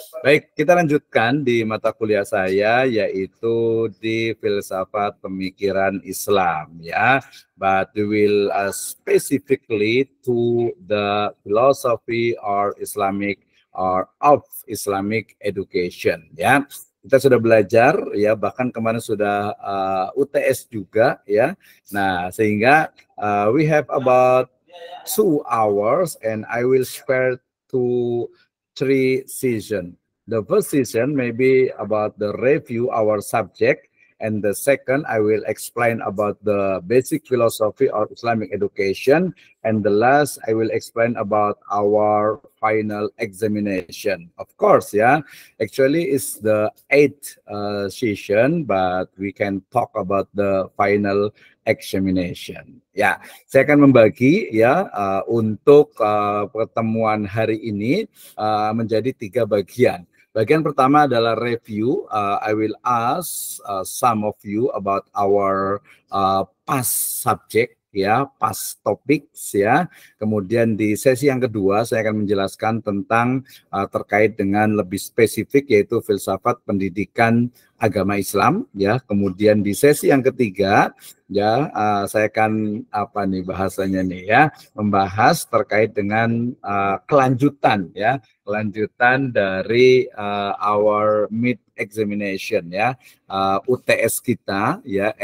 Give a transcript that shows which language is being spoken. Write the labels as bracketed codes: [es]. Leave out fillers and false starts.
[id] Baik, kita lanjutkan di mata kuliah saya, yaitu di filsafat pemikiran Islam ya. [en] But we will specifically to the philosophy or Islamic or of Islamic education ya. [id] Kita sudah belajar ya, bahkan kemarin sudah UTS juga ya. Nah, sehingga [en] we have about 2 hours and I will spare 3 sessions. The first session may be about the review our subject, and the second I will explain about the basic philosophy of Islamic education, and the last I will explain about our final examination. Of course, yeah, actually it's the 8th session, but we can talk about the final examination. [id] Ya, saya akan membagi ya untuk pertemuan hari ini menjadi 3 bagian. Bagian pertama adalah review. [en] I will ask some of you about our past subject ya, past topics ya. [id] Kemudian di sesi yang kedua saya akan menjelaskan tentang terkait dengan lebih spesifik yaitu filsafat pendidikan agama Islam ya. Kemudian di sesi yang ketiga ya saya akan bahasanya nih ya, membahas terkait dengan kelanjutan ya, kelanjutan dari [en] our mid examination [id] ya, UTS kita ya.